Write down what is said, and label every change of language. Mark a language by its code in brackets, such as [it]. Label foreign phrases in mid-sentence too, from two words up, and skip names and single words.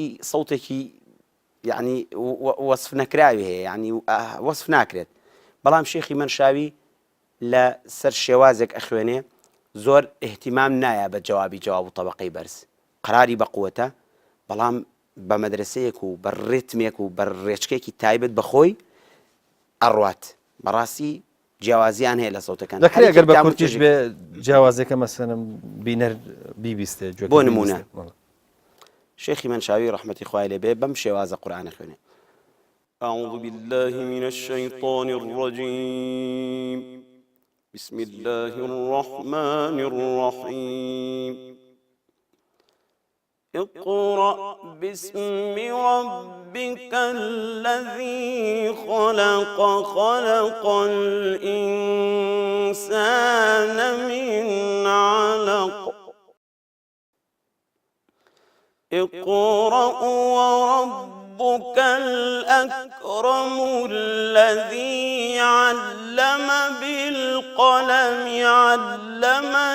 [ckb] سەوتێکی یعنی وەصف نەکراوی هەیە یعنی وەصف ناکرێت بەڵام شێخی منشاوی لە سەر شێوازێک ئەخوێنێ زۆر احتیمام نایە بە جواب و طبقەی بەرز قەراری بەقووەتە بەڵام بە مەدرسەیەک و بە ڕێتمێک و بە ڕێچکێکی تایبەت بەخۆی ئەڕوات بەڕاستی جیاوازیان هەیە لە سەوتەکان دەکرێت ئەگەر بە کورتیش بێ جیاوازێکە مەسەلەن بینەر بیبیستێ بۆ نمونە شێخی منشاوی ڕەحمەتی خوای لێبێ بەم شێوازە قورئان خوێنێ [ar] أعوذ بالله من الشيطان الرجيم بسم الله الرحمن الرحيم اقرأ باسم ربك الذي خلق خلق الإنسان من علق اقرأ وربك الأكرم الذي علم بالقلم علم